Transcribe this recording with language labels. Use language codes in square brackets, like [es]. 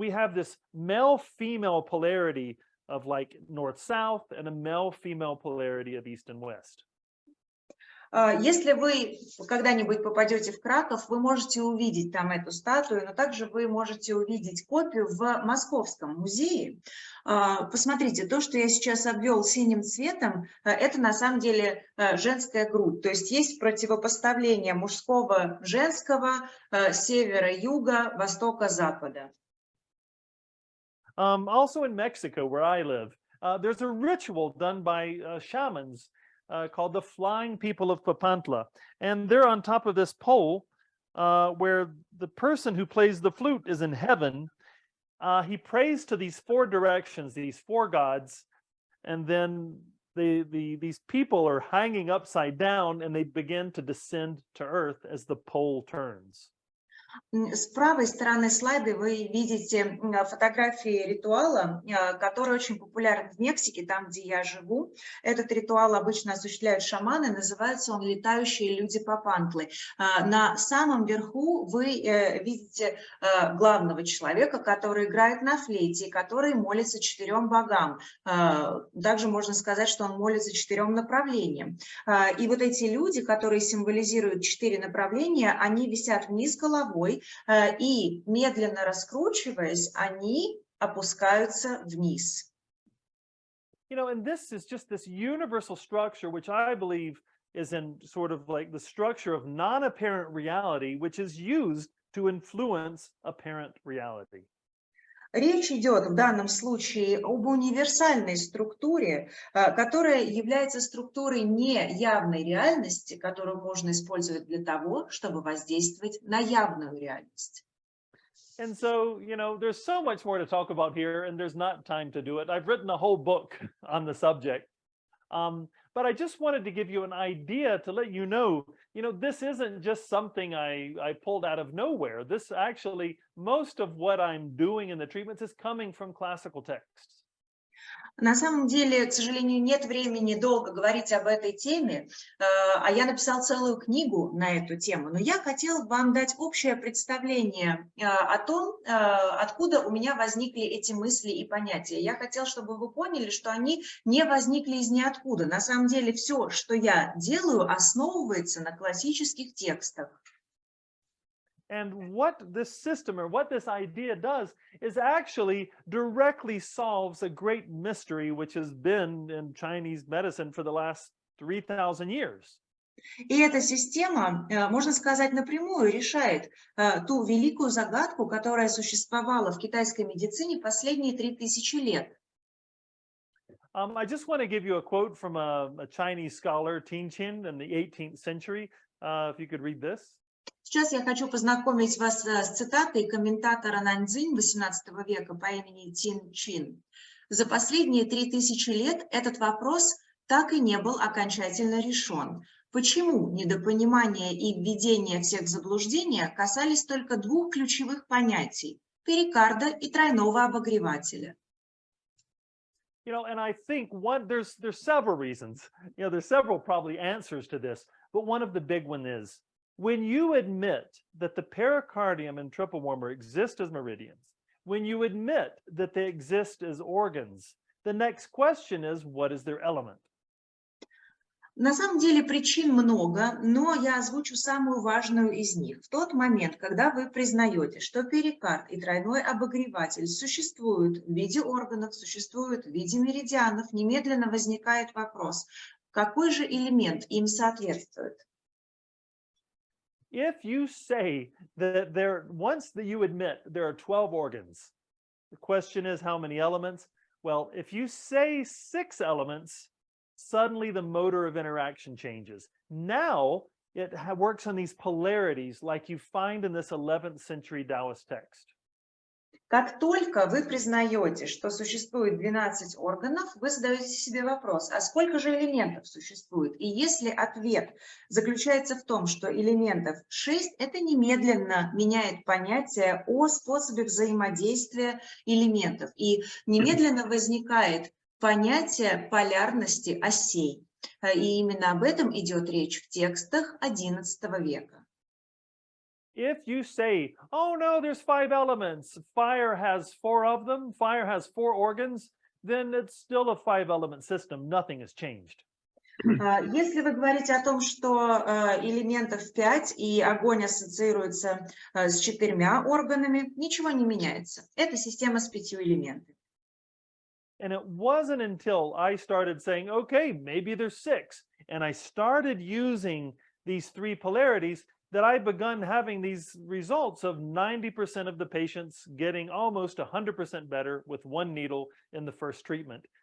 [en] We have this male-female polarity of like north-south and a male-female polarity of east and west. [ru] Если вы когда-нибудь попадете в Краков, вы можете увидеть там эту статую, но также вы можете увидеть копию в Московском музее. Посмотрите, то, что я сейчас обвел синим цветом, это на самом деле женская грудь. То есть есть противопоставление мужского, женского, севера, юга, востока, запада. [en] Also in Mexico, where I live, there's a ritual done by shamans called the Flying People of Papantla. And they're on top of this pole where the person who plays the flute is in heaven. He prays to these 4 directions, these 4 gods, and then these people are hanging upside down and they begin to descend to earth as the pole turns. [ru] С правой стороны слайда вы видите фотографии ритуала, который очень популярен в Мексике, там, где я живу. Этот ритуал обычно осуществляют шаманы, называется он «Летающие люди Папантлы». На самом верху вы видите главного человека, который играет на флейте, который молится 4 богам. Также можно сказать, что он молится 4 направлениям. И вот эти люди, которые символизируют 4 направления, они висят вниз головой, и медленно раскручиваясь, они опускаются вниз. [en] And this is just this universal structure, which I believe is in sort of like the structure of non-apparent reality, which is used to influence apparent reality. [ru] Речь идет в данном случае об универсальной структуре, которая является структурой неявной реальности, которую можно использовать для того, чтобы воздействовать на явную реальность. [en] And so, there's so much more to talk about here, and there's not time to do it. I've written a whole book on the subject. But I just wanted to give you an idea to let you know, this isn't just something I pulled out of nowhere. This actually, most of what I'm doing in the treatments is coming from classical texts. [ru] На самом деле, к сожалению, нет времени долго говорить об этой теме, а я написал целую книгу на эту тему, но я хотела вам дать общее представление о том, откуда у меня возникли эти мысли и понятия. Я хотела, чтобы вы поняли, что они не возникли из ниоткуда. На самом деле, все, что я делаю, основывается на классических текстах. [en] And what this system or what this idea does is actually directly solves a great mystery which has been in Chinese medicine for the last 3,000 years. [ru] И эта система, можно сказать, напрямую решает ту великую загадку, которая существовала в китайской медицине последние 3000 лет. [en] I just want to give you a quote from a Chinese scholar, Tin Chin, in the 18th century. If you could read this. [ru] Сейчас я хочу познакомить вас с цитатой комментатора Наньцзинь XVIII века по имени Тин Чин. За последние 3000 лет этот вопрос так и не был окончательно решен. Почему недопонимание и введение всех в заблуждение касались только двух ключевых понятий – перикарда и тройного обогревателя? [en] And I think there's several reasons. There's several probably answers to this, but one of the big one is when you admit that the pericardium and triple warmer exist as meridians, when you admit that they exist as organs, the next question is, what is their element? [ru] На самом деле причин много, но я озвучу самую важную из них. В тот момент, когда вы признаете, что перикард и тройной обогреватель существуют в виде органов, существуют в виде меридианов, немедленно возникает вопрос, какой же элемент им соответствует? [en] If you say that once that you admit there are 12 organs, the question is how many elements? Well, if you say 6 elements, suddenly the motor of interaction changes. Now it works on these polarities like you find in this 11th century Taoist text. [ru] Как только вы признаете, что существует 12 органов, вы задаете себе вопрос, а сколько же элементов существует? И если ответ заключается в том, что элементов 6, это немедленно меняет понятие о способе взаимодействия элементов. И немедленно возникает понятие полярности осей. И именно об этом идет речь в текстах XI века. [en] If you say, oh no, there's 5 elements, fire has 4 of them, fire has 4 organs, then it's still a 5-element system, nothing has changed. [ru] Если вы говорите о том, что элементов 5 и огонь ассоциируется с 4 органами, ничего не меняется. Это система с 5 элементами. [en] And it wasn't until I started saying, okay, maybe there's 6, and I started using these 3 polarities that I begun having these results of 90% of the patients getting almost 100% better with 1 needle in the first treatment.